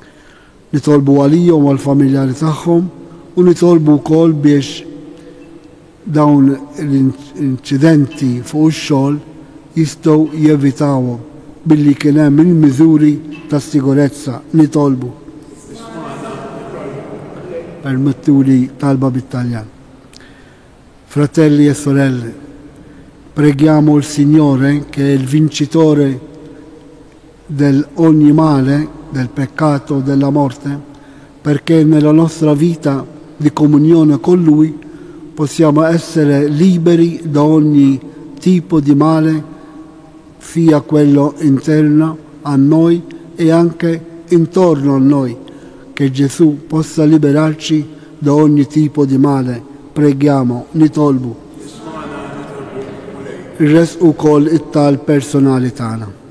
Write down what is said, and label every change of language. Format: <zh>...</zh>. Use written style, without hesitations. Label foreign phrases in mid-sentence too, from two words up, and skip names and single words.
<mt>Nitolbu għalihom u għall-familjari tagħhom u nitolbu wkoll biex dawn l-inċidenti fuq ix-xogħol jistgħu jevitawhom billi kien hemm il-miżuri ta' sigurezza nitolbu. Permettuli talba bit-Taljan.</mt> <it>Fratelli e sorelle, preghiamo il Signore che è il vincitore di ogni male, del peccato, della morte, perché nella nostra vita di comunione con Lui possiamo essere liberi da ogni tipo di male, sia quello interno a noi e anche intorno a noi, che Gesù possa liberarci da ogni tipo di male. Preghiamo,</it> <mt>nitolbu. Il-res u koll it-tal-personali tagħna.</mt>